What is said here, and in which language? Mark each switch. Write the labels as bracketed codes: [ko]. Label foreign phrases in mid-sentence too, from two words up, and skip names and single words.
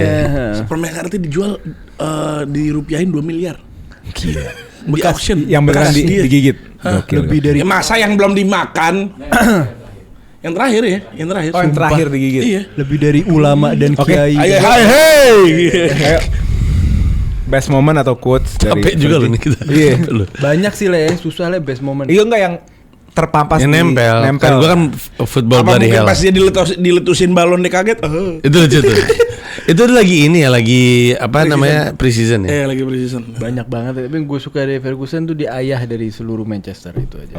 [id] Permen karetnya dijual dirupiahin 2 miliar. Gila. Di auction. Yang beneran Bekas dia. digigit. Hah? Gokil. Lebih dari Ya masa yang belum dimakan? Yang terakhir ya, yang terakhir. Oh, yang Sumpah. terakhir digigit. Iya. lebih dari ulama dan Oke. kiai. Ayo, hai, hey. Ayo. [en] Best moment [id] atau quotes dari Capek juga loh Fergie? nih kita. Iya. Lu. Banyak sih Le, susah Le [en] best moment. [id] Iya enggak yang terpampas Yang di- nempel. nempel. Kan gue kan football Apa bloody mungkin hell. pas dia diletusin balon dia kaget? Itu lucu tuh. Itu lagi ini ya, lagi apa namanya pre-season ya. Lagi precision. Banyak banget, tapi yang gue suka dari Ferguson tuh dia ayah dari seluruh Manchester itu aja.